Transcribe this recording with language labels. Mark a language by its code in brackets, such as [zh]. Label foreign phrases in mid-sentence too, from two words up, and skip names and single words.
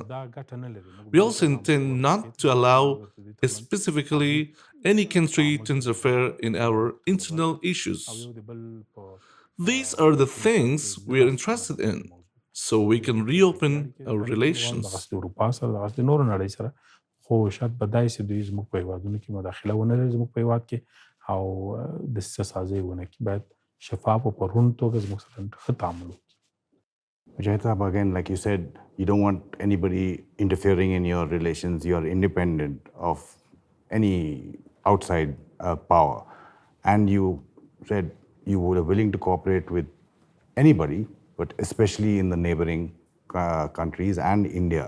[en] We also intend not to allow specifically any country to interfere in our internal issues. These are the things we are interested in, so we can reopen our relations. [ps] خو شاید به دای سي دوی زموږ په هیوادونو کې مداخله ونه لري زموږ په هیواد کې او دسیسه سازي ونه کړي باید شفاف او په روڼ توګه زموږ سره ښه تعامل وکړي. [en] Mujahid, again, like you said, you don't want anybody interfering in your relations. You are independent of any outside power. And you said you were willing to cooperate with anybody, but especially in the neighboring countries and India.